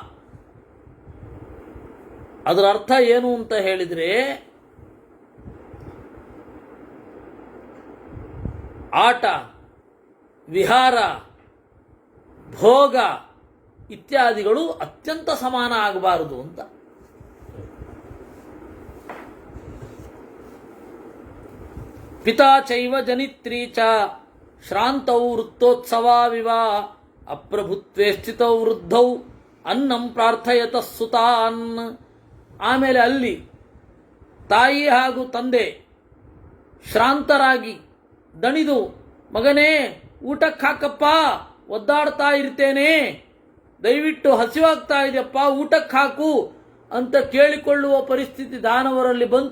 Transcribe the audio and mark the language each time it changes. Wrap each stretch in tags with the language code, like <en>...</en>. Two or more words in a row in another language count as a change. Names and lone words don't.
<kn>ಅದರ ಅರ್ಥ ಏನು ಅಂತ ಹೇಳಿದರೆ, ಆಟ, ವಿಹಾರ, ಭೋಗ ಇತ್ಯಾದಿಗಳು ಅತ್ಯಂತ ಸಮಾನ ಆಗಬಾರದು ಅಂತ.</kn> <sa>ಪಿತಾ ಚೈವ ಜನಿತ್ರೀ ಚ ಶ್ರಾಂತೌ ವೃತ್ತೋತ್ಸವಾವಿವ ಅಪ್ರಭುತ್ವೇ ಸ್ಥಿತೌ ವೃದ್ಧೌ ಅನ್ನಂ ಪ್ರಾರ್ಥಯತ ಸುತಾನ್.</sa> <kn>ಆಮೇಲೆ ಅಲ್ಲಿ ತಾಯಿ ಹಾಗೂ ತಂದೆ ಶ್ರಾಂತರಾಗಿ ದಣಿದು, ಮಗನೇ ಊಟಕ್ಕೆ ಹಾಕಪ್ಪ, ಒದ್ದಾಡ್ತಾ ಇರ್ತೇನೆ, ದಯವಿಟ್ಟು ಹಸಿವಾಗ್ತಾ ಇದೆಯಪ್ಪ ಊಟಕ್ಕೆ ಹಾಕು ಅಂತ ಕೇಳಿಕೊಳ್ಳುವ ಪರಿಸ್ಥಿತಿ ದಾನವರಲ್ಲಿ ಬಂತು.</kn>